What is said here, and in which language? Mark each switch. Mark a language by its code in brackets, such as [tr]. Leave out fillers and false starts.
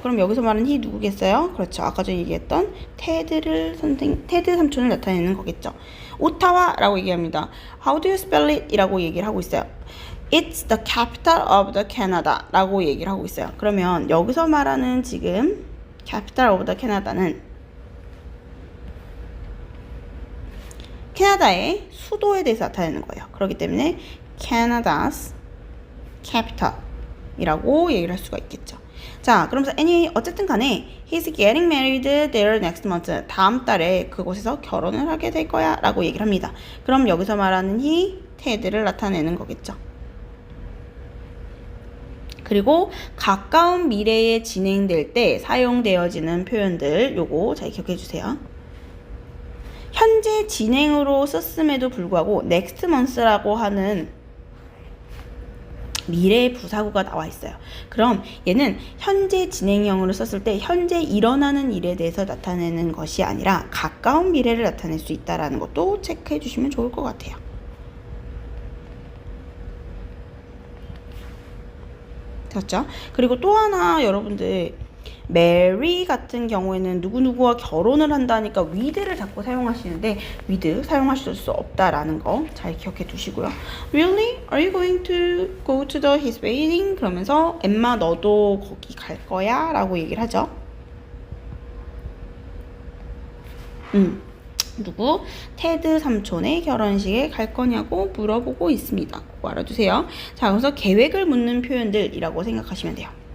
[ko] 그럼 여기서 말하는 he 누구겠어요? 그렇죠. 아까 전에 얘기했던 테드 삼촌을 나타내는 거겠죠. 오타와 라고 얘기합니다. [en] How do you spell it? [ko] 이라고 얘기를 하고 있어요. [en] It's the capital of the Canada [ko] 라고 얘기를 하고 있어요. 그러면 여기서 말하는 지금 [en] capital of the Canada [ko] 는 캐나다의 수도에 대해서 나타내는 거예요. 그렇기 때문에 Canada's capital 이라고 얘기를 할 수가 있겠죠. 자, 그러면서 어쨌든 간에 [en] he's getting married there next month. [ko] 다음 달에 그곳에서 결혼을 하게 될 거야 라고 얘기를 합니다. 그럼 여기서 말하는 he, 테드를 나타내는 거겠죠. 그리고 가까운 미래에 진행될 때 사용되어지는 표현들 요거 잘 기억해 주세요. 현재 진행으로 썼음에도 불구하고 next month라고 하는 미래의 부사구가 나와 있어요. 그럼 얘는 현재 진행형으로 썼을 때 현재 일어나는 일에 대해서 나타내는 것이 아니라 가까운 미래를 나타낼 수 있다는 것도 체크해 주시면 좋을 것 같아요. 됐죠? 그리고 또 하나 여러분들 marry 같은 경우에는 누구누구와 결혼을 한다니까 with를 자꾸 사용하시는데 with 사용하실 수 없다라는 거 잘 기억해 두시고요. [en] Really? Are you going to go to his wedding? [ko] 그러면서 엠마 너도 거기 갈 거야? 라고 얘기를 하죠. 누구? 테드 삼촌의 결혼식에 갈 거냐고 물어보고 있습니다. 그거 알아두세요. 자, 그래서 계획을 묻는 표현들이라고 생각하시면 돼요.